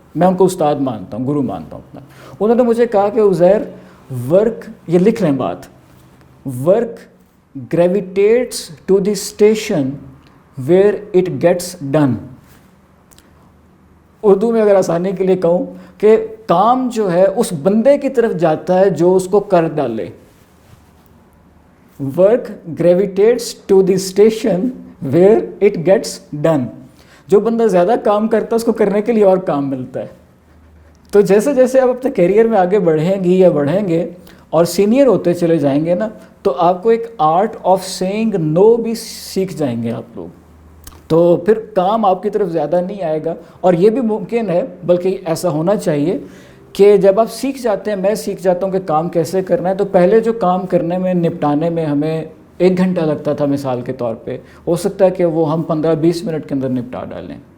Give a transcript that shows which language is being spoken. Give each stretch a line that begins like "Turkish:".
Urdu: میں ان کو استاد مانتا ہوں، گرو مانتا ہوں اپنا. انہوں نے مجھے کہا کہ عزیر، ورک، یہ لکھ لیں بات، work
English: gravitates to the station where it gets done.
Urdu: Urdu میں اگر آسانی کے لیے کہوں کہ کام جو ہے اس بندے کی طرف جاتا ہے جو اس کو کر ڈالے.
English: Work gravitates to the station where it gets done.
Urdu: جو بندہ زیادہ کام کرتا ہے اس کو کرنے کے لیے اور کام ملتا ہے. تو جیسے جیسے آپ اپنے کیریئر میں آگے بڑھیں گی یا بڑھیں گے اور سینئر ہوتے چلے جائیں گے نا، تو آپ کو ایک
English: art of saying no
Urdu: بھی سیکھ جائیں گے آپ لوگ. تو پھر کام آپ کی طرف زیادہ نہیں آئے گا. اور یہ بھی ممکن ہے، بلکہ ایسا ہونا چاہیے کہ جب آپ سیکھ جاتے ہیں، میں سیکھ جاتا ہوں کہ کام کیسے کرنا ہے، تو پہلے جو کام کرنے میں، نپٹانے میں ہمیں 1 گھنٹہ لگتا تھا مثال کے طور پہ، ہو سکتا ہے کہ وہ ہم 15-20 منٹ کے اندر نپٹا ڈالیں.